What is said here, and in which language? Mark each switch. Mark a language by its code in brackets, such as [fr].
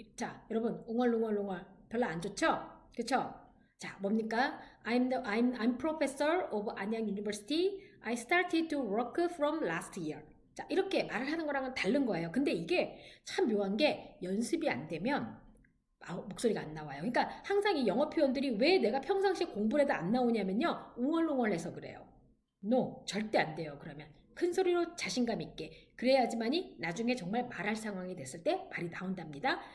[ko] 자, 여러분 웅얼웅얼웅얼 별로 안 좋죠? 그렇죠? 자, 뭡니까? [en] I'm professor of Anyang University. I started to work from last year. [ko] 자, 이렇게 말을 하는 거랑은 다른 거예요. 근데 이게 참 묘한 게 연습이 안 되면 목소리가 안 나와요. 그러니까 항상 이 영어 표현들이 왜 내가 평상시에 공부를 해도 안 나오냐면요. 웅얼웅얼해서 그래요. No, 절대 안 돼요. 그러면 큰 소리로 자신감 있게 그래야지만이 나중에 정말 말할 상황이 됐을 때 말이 나온답니다.